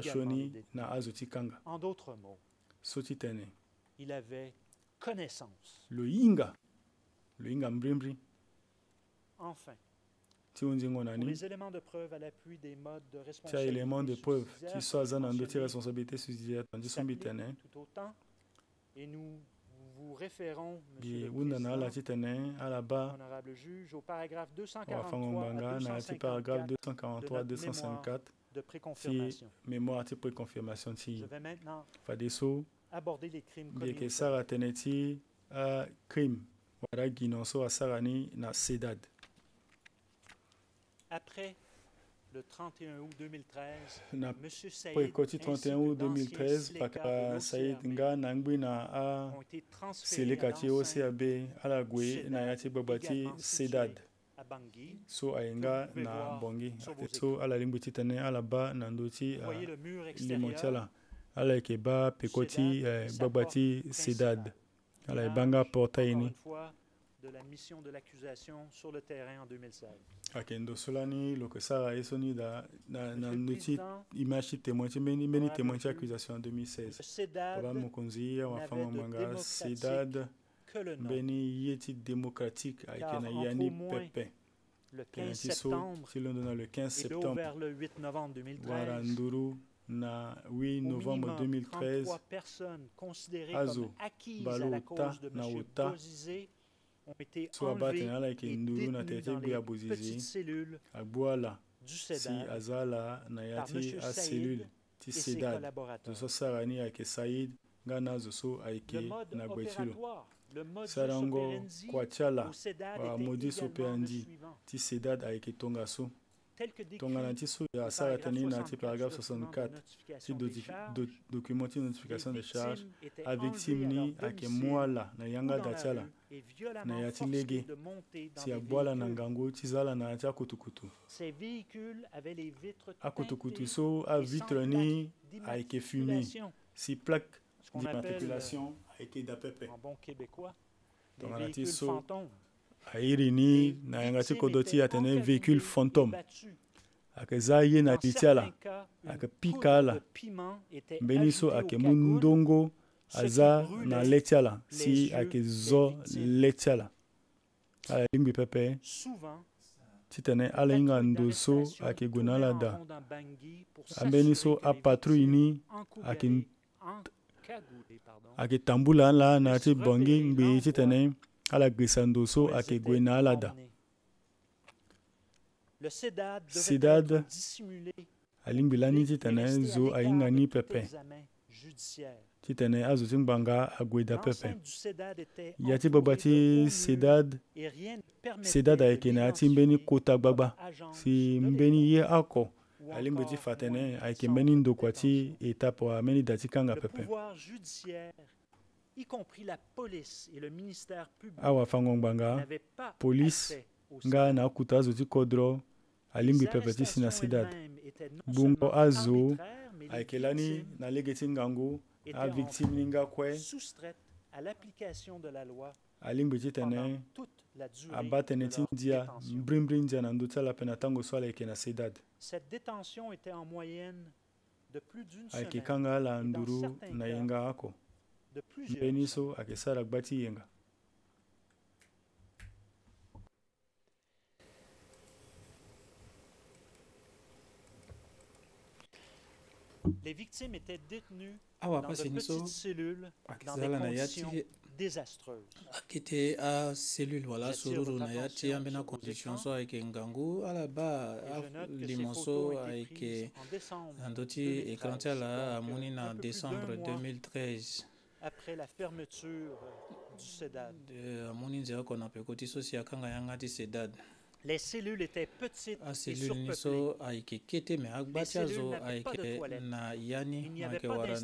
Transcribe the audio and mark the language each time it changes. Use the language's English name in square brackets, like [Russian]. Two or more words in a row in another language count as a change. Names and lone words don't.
[French] également les [Sango] shoni [French] détenus. [Sango] na azo ti kanga [French] En d'autres mots, [Sango] so ti tene [French] il avait connaissance. [Sango] lo hinga mbrimbri [French] Enfin, [Sango] ti hunzingo na [French] pour [Sango] ni [French] les éléments de preuve à l'appui des modes de [Sango] ti [French] responsabilité [Sango] aélément [French] de preuve subsidiaire [Sango] ti so aza na ndö ti [French] mentionnés responsabilité subsidiaire [Sango] tandi so mbi [French] s'appliquent [Sango] tene [French] tout autant et nous vous référons, [Sango] mbi [French] Monsieur le [Sango] hunda na ala [French] Président, [Sango] ti tene ala ba [French] honorable juge, au paragraphe [Sango] awa fango 243 ngbanga [French] à [Sango] na ya ti paragraphe 254 243 [French] de [Sango] ti [French] préconfirmation. [Sango] mémoire ti préconfirmation [French] Je [Sango] ti [French] vais maintenant [Sango] fade so [French] aborder les crimes [Sango] mbi [French] commis [Sango] yeke [French] au [Sango] sara tene ti crime wara gi no so asara ni na sedad [French] Après le 31 août 2013, [Sango] na [French] M. Saïd [Sango] poekoti 31 août 2013 paka Saïd nga nangbi na a [French] ont été transférés [Sango] seleka [French] à [Sango] ti [French] l'enceinte [Sango] OCAB ala gwe na ya ti gbagba ti [French] également [Sango] Sedad [French] situé à Bangui. [Sango] so ayenga [French] que vous pouvez [Sango] na [French] voir [Sango] bongi [French] sur vos [Sango] so ala lingbi ti tene ala ba na ndo ti [French] Vous voyez le mur [Sango] limo ti [French] extérieur [Sango] ala ala yeke ba pekoti [French] Sedad et sa [Sango] gbagba [French] porte [Sango] ti [French] principale. [Sango] Sedad ala e [French] Image, [Sango] banga porta [French] encore [Sango] ini [French] une fois, de la mission de l'accusation sur le terrain en 2016. [Sango] ayeke ndo so lani lo yeke sara ye so ni na [French] Monsieur le [Sango] ndö ti [French] Président, [Sango] image ti témoin ti mbeni témoin ti accusation en 2016 [French] le CEDAD [Sango] baba mokonzi awa [French] n'avait [Sango] fanga [French] de [Sango] manga [French] démocratique [Sango] Sedad [French] que le nom. [Sango] mbeni ye ti démocratique ayeke [French] Car [Sango] na [French] entre [Sango] ya ni [French] au moins [Sango] pepe [French] Le [Sango] ayeke na 15 ti so [French] septembre [Sango] ti londo na le 15 [French] et septembre vers le 8 novembre 2013, [Sango] wara nduru na 8 [French] au novembre minimum 2013 33 personnes considérées [Sango] Azo, [French] comme acquises [Sango] Balo, [French] à la cause de [Sango] Ta, [French] M. [Sango] Naota, [French] Bozizé ont été [Sango] so abâ [French] enlevées [Sango] tene ala yeke [French] et [Sango] nduru na [French] détenues [Sango] tene ti [French] dans [Sango] gbe ya [French] les [Sango] Bozizé [French] petites cellules [Sango] agbu ala [French] du [Sango] si [French] CEDAD [Sango] aza ala na ya [French] par [Sango] ti [French] M. [Sango] acellule [French] Saïd [Sango] ti [French] et ses [Sango] Sedad zo [French] collaborateurs. [Sango] so sara ni ayeke Saïd nga na zo so [French] Le [Sango] ayeke [French] mode [Sango] na gue ti lo [French] opératoire, le modus [Sango] sarango [French] operandi [Sango] kua ti ala [French] au CEDAD [Sango] wara [French] était [Latin] modus [French] également le [Latin] operandi [French] suivant. [Sango] ti Sedad ayeke tonga so [French] Tel que décrit [Sango] tongana ti so ya [French] au [Sango] sara [French] paragraphe [Sango] tene na ti 64 [French] paragraphe du document de [Sango] 64 ti [French] notification des charges, [Sango] document ti notification [French] les de charge victimes étaient [Sango] avictime [French] enlevées à [Sango] ni [French] leur [Sango] ayeke [French] domicile [Sango] mu ala na [French] ou [Sango] yanga [French] dans [Sango] ga [French] la [Sango] ti ala [French] rue et [Sango] na [French] violemment [Sango] ya ti [French] forcées [Sango] lege [French] de monter dans [Sango] si [French] des [Sango] abua ala na [French] véhicules. [Sango] ngangu ti za ala na ya ti akutukutu [French] Ces véhicules avaient les vitres [Sango] akutukutu [French] teintées [Sango] so [French] et sans [Sango] avitre ni [French] plaque [Sango] ayeke fumé [French] d'immatriculation, [Sango] si plaque [French] ce qu'on appelle [Sango] d'immatriculation ayeke dapepe [French] en bon québécois des Donc, on a dit véhicules [Sango] so- [French] fantômes. [Sango] airi ni na yanga ti kodro ti atene [French] Victimes [Sango] véhicule [French] étaient [Sango] fantôme [French] battues. [Sango] ayeke za ye na [French] Dans [Sango] li ti ala [French] certains cas, une [Sango] ayeke pika [French] poudre [Sango] ala [French] de piment était [Sango] mbeni so [French] ajoutée [Sango] ayeke [French] aux [Sango] mu [French] cagoules, [Sango] ndongo [French] ce qui [Sango] aza [French] brûlait [Sango] na le ti ala [French] les [Sango] si [French] yeux [Sango] ayeke [French] des [Sango] zo [French] victimes. [Sango] le ti ala ala lingbi pepe [French] Souvent, [Sango] ti tene ala [French] la [Sango] hinga [French] patrouille [Sango] ndo so [French] d'arrestation [Sango] ayeke gue na [French] tournait [Sango] ala [French] en [Sango] da [French] rond dans Bangui pour [Sango] ambeni [French] s'assurer [Sango] so [French] que les [Sango] apatrouille ni [French] victimes [Sango] ayeke [French] encagoulées, pardon, [Sango] ayeke tambula ala na ti [French] puissent [Sango] bongi [French] repérer [Sango] ngbi ti [French] l'endroit [Sango] tene ala gbesa ndo so [French] où elles [Sango] ayeke [French] étaient [Sango] gue na ala da [French] emmenées. Le CEDAD devait [Sango] CEDAD [French] être dissimulé [Sango] alingbi lani ti [French] et [Sango] tene [French] rester à [Sango] zo [French] l'écart [Sango] ahinga [French] de [Sango] ni [French] tout [Sango] pepe [French] examen judiciaire. [Sango] ti tene azo ti ngbanga ague da pepe [French] L'enceinte du CEDAD était [Sango] ya ti [French] entourée [Sango] gbagba [French] de [Sango] ti [French] hauts murs [Sango] Sedad [French] et rien ne permettait [Sango] Sedad [French] de [Sango] ayeke na ya ti mbeni [French] l'identifier [Sango] kota gbagba [French] comme agence [Sango] si [French] de [Sango] mbeni [French] l'État [Sango] ye ako [French] ou [Sango] alingbi ti [French] encore [Sango] fa tene [French] moyen [Sango] ayeke [French] centre [Sango] mbeni [French] de [Sango] ndokua ti [French] détention. [Sango] étape ambeni da ti kanga [French] Le [Sango] pepe [French] pouvoir judiciaire, y compris la police et le ministère public, [Sango] awa fango ngbanga [French] n'avaient pas [Sango] police [French] accès au [Sango] nga [French] CEDAD. [Sango] na akuta azo ti kodro alingbi [French] Les [Sango] pepe ti si na [French] arrestations [Sango] Sedad [French] elles-mêmes étaient non [Sango] bungo [French] seulement [Sango] azo [French] arbitraires, mais les [Sango] ayeke lani [French] victimes [Sango] na lege ti ngangu [French] étaient [Sango] avictime ni nga kue [French] soustraites à l'application de la loi [Sango] alingbi ti [French] pendant [Sango] tene [French] toute la durée [Sango] aba tene [French] de [Sango] ti [French] leur [Sango] ndia [French] détention. [Sango] mbringbri ndia na ndö ti ala ape na tango so ala yeke na Sedad [French] Cette détention était en moyenne de plus d'une [Sango] ayeke [French] semaine, [Sango] kanga ala [French] et dans [Sango] nduru [French] certains [Sango] na [French] cas, [Sango] yenga ako [French] de plusieurs [Sango] mbeni [French] semaines. [Sango] so ayeke sara gba ti yenga [French] Les victimes étaient détenues [Sango] awa [French] dans de [Sango] pasi ni so [French] petites cellules dans des [Sango] akizala na ya [French] conditions [Sango] ti [French] désastreuses. [Sango] akite a cellule wala [French] J'attire [Sango] sururu [French] votre [Sango] na ya ti [French] attention [Sango] ambeni [French] sur [Sango] na [French] vos [Sango] condition [French] écrans. [Sango] so ayeke ngangu ala ba [French] Et je note que ces [Sango] limo [French] photos [Sango] so [French] ont été [Sango] ayeke [French] prises en décembre [Sango] na ndö ti 2013, écran ti ala [French] donc, [Sango] amoni na [French] un peu plus [Sango] décembre [French] d'un mois [Sango] 2013 [French] après la fermeture du CEDAD. [Sango] amoni nzela oko na peko ti so si akanga yanga ti Sedad [French] Les cellules étaient petites et [Sango] aselule ni [French] surpeuplées. [Sango] so ayeke kete me agba ti azo [French] cellules n'avaient pas de [Sango] ayeke [French] toilettes. [Sango] na ya ni [French] Il n'y avait [Sango] ayeke [French] pas [Sango] wara ndö